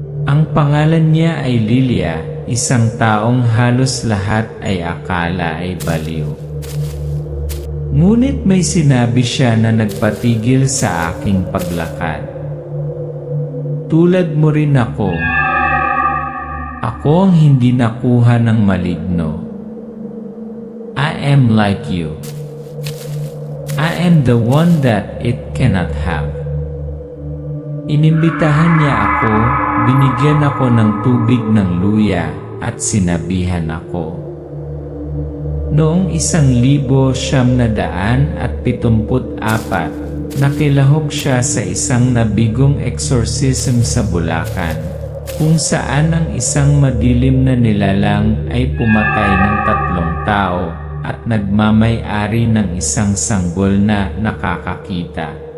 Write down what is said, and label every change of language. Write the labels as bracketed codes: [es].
[tl] Ang pangalan niya ay Lilia, isang taong halos lahat ay akala ay baliw. Ngunit may sinabi siya na nagpatigil sa aking paglakad. Tulad mo rin ako. Ako ang hindi nakuha ng maligno. [en] I am like you. I am the one that it cannot have. [tl] Inimbitahan niya ako, binigyan ako ng tubig ng luya, at sinabihan ako. Noong 1974, nakilahok siya sa isang nabigong exorcism sa Bulacan, kung saan ang isang madilim na nilalang ay pumatay ng 3 tao at nagmamay-ari ng isang sanggol na nakakakita.